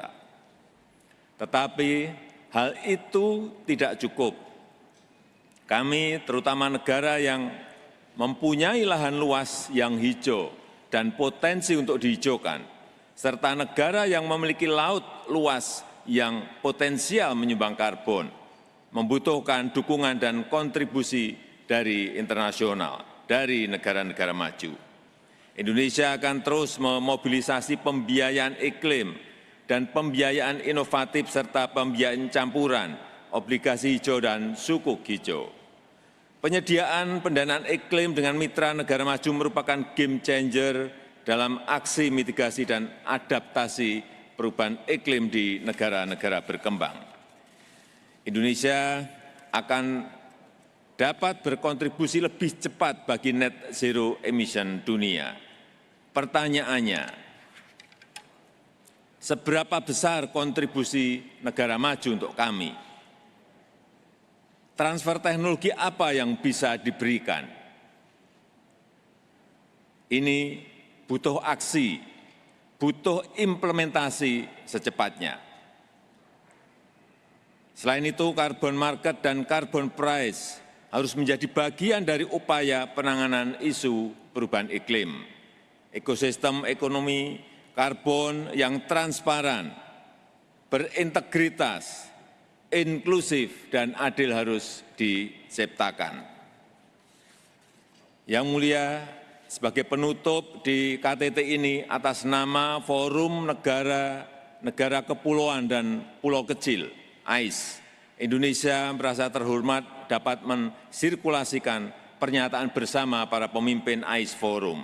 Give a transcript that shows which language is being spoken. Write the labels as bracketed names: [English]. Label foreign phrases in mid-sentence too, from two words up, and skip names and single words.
[Indonesian] Tetapi hal itu tidak cukup. Kami, terutama negara yang mempunyai lahan luas yang hijau dan potensi untuk dihijaukan, serta negara yang memiliki laut luas yang potensial menyumbang karbon, membutuhkan dukungan dan kontribusi dari internasional, dari negara-negara maju. Indonesia akan terus memobilisasi pembiayaan iklim dan pembiayaan inovatif serta pembiayaan campuran, obligasi hijau dan sukuk hijau. Penyediaan pendanaan iklim dengan mitra negara maju merupakan [English] game changer [Indonesian] dalam aksi mitigasi dan adaptasi perubahan iklim di negara-negara berkembang. Indonesia akan dapat berkontribusi lebih cepat bagi [English] net zero emission [Indonesian] dunia. Pertanyaannya, seberapa besar kontribusi negara maju untuk kami? Transfer teknologi apa yang bisa diberikan? Ini butuh aksi, butuh implementasi secepatnya. Selain itu, [English] carbon market [Indonesian] dan [English] carbon price [Indonesian] harus menjadi bagian dari upaya penanganan isu perubahan iklim. Ekosistem ekonomi karbon yang transparan, berintegritas, inklusif, dan adil harus diciptakan. Yang Mulia, sebagai penutup di KTT ini atas nama Forum Negara Kepulauan dan Pulau Kecil, AIS, Indonesia merasa terhormat dapat mensirkulasikan pernyataan bersama para pemimpin AIS Forum.